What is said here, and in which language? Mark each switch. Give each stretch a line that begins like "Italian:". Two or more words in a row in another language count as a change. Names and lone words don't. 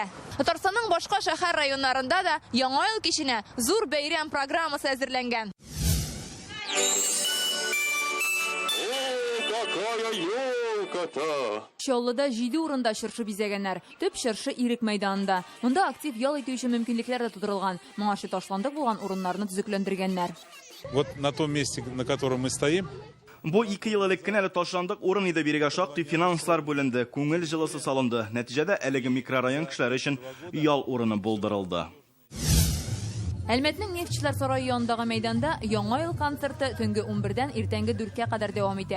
Tatar: Татарстанның башка шәһәр районнарында да яңа ел киченә зур бәйрәм программасы әзерләнгән. Чаллыда 7 урында чыршы бизәгәннәр. Төп чыршы Ирек мәйданында. Монда актив ял итүче мөмкинлекләр дә тудырылган. Моңарчы ташландык булган урыннарны төзекләндергәннәр.
Russian: Вот на том месте, на котором мы стоим.
Tatar: Бу 2 ел элек кенә ташландык урын иде, бирегә шактый финанслар бүленде, күңел җылысы салынды. Нәтиҗәдә әлеге микрорайон кешеләре өчен ял урыны булдырылды. Әлмәтнең нефтчеләр сарае янындагы мәйданда яңа ел концерты төнге 11-дән иртәнге 4-кә кадәр дәвам итә.